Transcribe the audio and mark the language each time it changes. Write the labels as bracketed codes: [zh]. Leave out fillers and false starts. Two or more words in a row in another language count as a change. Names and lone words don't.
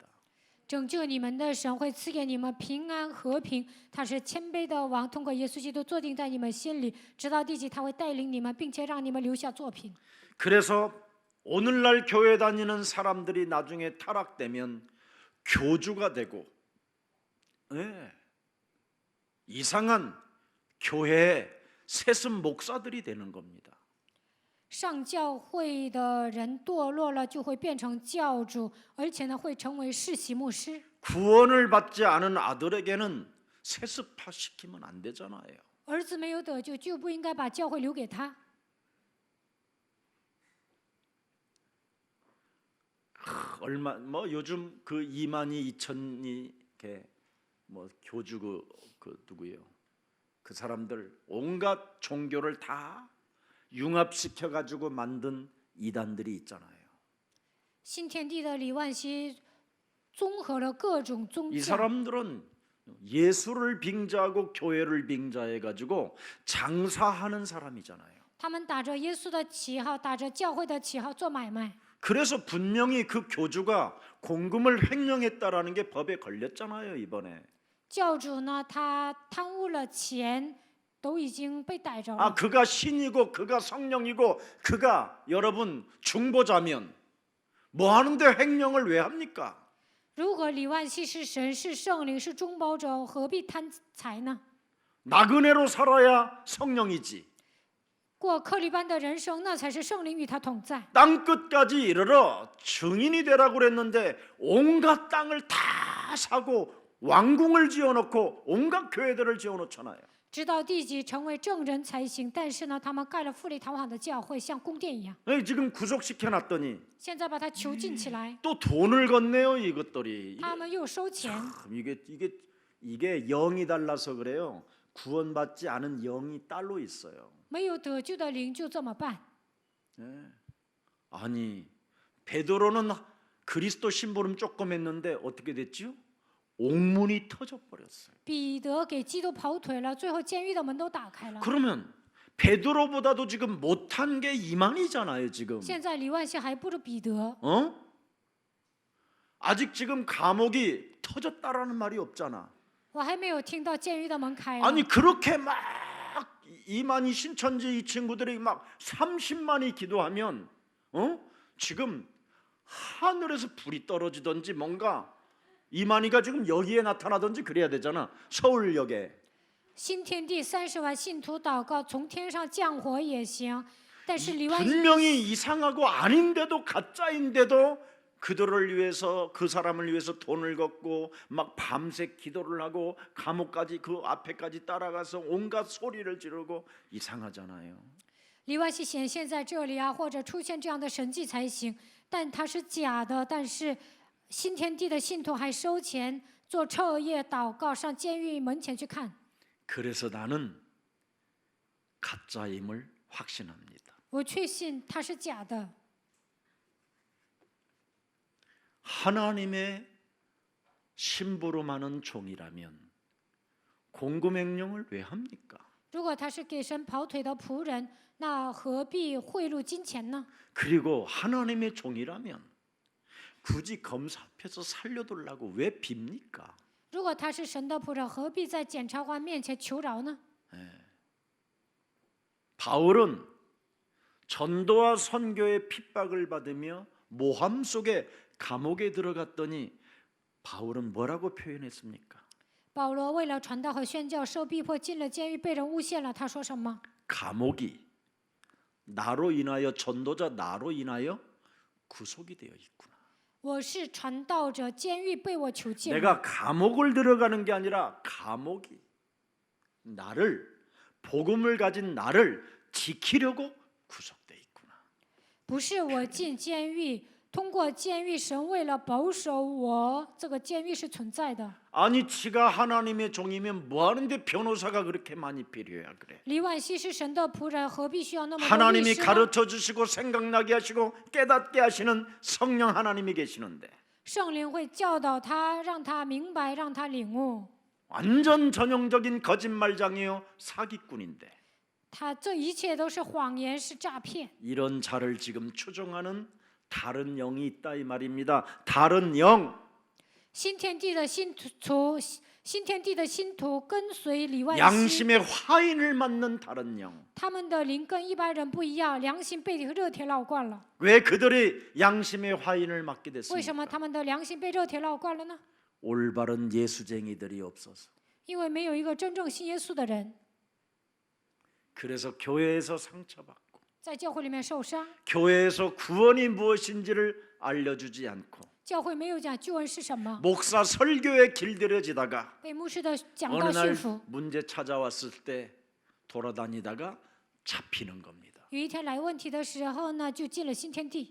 [zh] 拯救你们的神会赐给你们平安和平，他是谦卑的王，通过耶稣基督坐定在你们心里，直到地极，他会带领你们，并且让你们留下作品。 [ko] 그래서 오늘날 교회 다니는 사람들이 나중에 타락되면 교주가 되고 이상한 교회의 세습 목사들이 되는 겁니다. [zh] 上教会的人堕落了，就会变成教主，而且呢，会成为世袭牧师。 [ko] 구원을 받지 않은 아들에게는 세습화시키면 안 되잖아요. [zh] 儿子没有得救，就不应该把教会留给他。 [ko] 얼마 뭐 요즘 그 2만이 2천이 뭐 교주 그 누구예요? 그 사람들 온갖 종교를 다 융합시켜 가지고 만든 이단들이 있잖아요. [zh] 新天地的李万熙综合了各种宗 [ko] 이 [zh] 教， [ko] 사람들은 예수를 빙자하고 교회를 빙자해 가지고 장사하는 사람이잖아요. [zh] 他们打着耶稣的旗号，打着教会的旗号做买卖。 [ko] 그래서 분명히 그 교주가 공금을 횡령했다라는 게 법에 걸렸잖아요, 이번에. [zh] 教主呢，他贪污了钱，都已经被逮着了。 [ko] 아, 그가 신이고 그가 성령이고 그가 여러분 중보자면 뭐 하는데 횡령을 왜 합니까? [zh] 如果李万熙是神，是圣灵，是中保者，何必贪财呢？ [ko] 나그네로 살아야 성령이지. [zh] 过克利班的人生，那才是圣灵与他同在。 [ko] 땅 끝까지 이르러 증인이 되라고 그랬는데 온갖 땅을 다 사고 왕궁을 지어놓고 온갖 교회들을 지어놓잖아요. [zh] 直到地级成为证人才行。但是呢，他们盖了富丽堂皇的教会，像宫殿一样。 [ko] 지금 구속시켜놨더니 [zh] 现在把他囚禁起来， [ko] 또 돈을 건네요, 이것들이. [zh] 他们又收钱。 [ko] 이게 영이 달라서 그래요. 구원받지 않은 영이 따로 있어요. [zh] 没有得救的灵就这么办。 [ko] 아니, 베드로는 그리스도 심부름 조금 했는데 어떻게 됐지요? 옥문이 터져버렸어요. [zh] 彼得给基督跑腿了，最后监狱的门都打开了。 [ko] 그러면 베드로보다도 지금 못한 게 이만이잖아요, 지금. [zh] 现在李万熙还不如彼得。 [ko] 어? 아직 지금 감옥이 터졌다라는 말이 없잖아. [zh] 我还没有听到监狱的门开了。 [ko] 아니 그렇게 막 이만희 신천지 이 친구들이 막 30만이 기도하면 지금 하늘에서 불이 떨어지든지 뭔가 이만희가 지금 여기에 나타나든지 그래야 되잖아. 서울역에. [zh] 新天地30万信徒祷告，从天上降火也行。但是李万熙 [ko] 분명히 이상하고 아닌데도 가짜인데도 그들을 위해서 그 사람을 위해서 돈을 걷고 막 밤새 기도를 하고 감옥까지 그 앞에까지 따라가서 온갖 소리를 지르고 이상하잖아요. [zh] 李万熙显现在这里啊，或者出现这样的神迹才行。但他是假的，但是新天地的信徒还收钱，做彻夜祷告，上监狱门前去看。 [ko] 그래서 나는 가짜임을 확신합니다. [zh] 我确信他是假的。 [ko] 하나님의 심부름하는 종이라면 공금횡령을 왜 합니까? [zh] 如果他是给神跑腿的仆人，那何必贿赂金钱呢？ [ko] 그리고 하나님의 종이라면 굳이 검사 앞에서 살려두려고 왜 빕니까? [zh] 如果他是神的仆人，何必在检察官面前求饶呢？ [ko] 바울은 전도와 선교의 핍박을 받으며 모함 속에 감옥에 들어갔더니 바울은 뭐라고 표현했습니까? [zh] 保罗为了传道和宣教受逼迫，进了监狱，被人诬陷了。他说什么？ [ko] 감옥이 나로 인하여 전도자 나로 인하여 구속이 되어 있구나. [zh] 我是传道者，监狱被我囚禁了。 [ko] 내가 감옥을 들어가는 게 아니라 감옥이 나를 복음을 가진 나를 지키려고 구속돼 있구나. [zh] 不是我进监狱，通过监狱，神为了保守我，这个监狱是存在的。 [ko] 아니 지가 하나님의 종이면 뭐 하는데 변호사가 그렇게 많이 필요해야 그래. [zh] 李万熙是神的仆人，何必需要那么多律 [ko] 하나님이 [zh] 师呢？ [ko] 가르쳐 주시고 생각나게 하시고 깨닫게 하시는 성령 하나님이 계시는데 [zh] 圣灵会教导他，让他明白，让他领悟。 [ko] 완전 전형적인 거짓말장이요 사기꾼인데 [zh] 他这一切都是谎言，是诈骗。 [ko] 이런 자를 지금 추종하는 다른 영이 있다 이 말입니다. 다른 영. [zh] 新天地的信徒，新天地的信徒跟随李万熙， [ko] 양심의 화인을 맞는 다른 영. [zh] 他们的灵跟一般人不一样，良心被热铁烙惯了。 [ko] 왜 그들이 양심의 화인을 맞게 [zh] 为什么 [ko] 됐습니까? [zh] 他们的良心被热铁烙惯了呢？ [ko] 올바른 예수쟁이들이 없어서. [zh] 因为没有一个真正信耶稣的人， [ko] 그래서 교회에서 상처받고 [zh] 在教会里面受伤， [ko] 교회에서 구원이 무엇인지를 알려주지 않고 [zh] 教会没有讲救恩是什么， [ko] 목사 설교에 길들여지다가 [zh] 被牧师的讲 [ko] 어느 [zh] 道 [ko] 날 [zh] 驯服。 [ko] 문제 찾아왔을 때 돌아다니다가 잡히는 겁니다. [zh] 有一天来问题的时候呢，就进了新天地。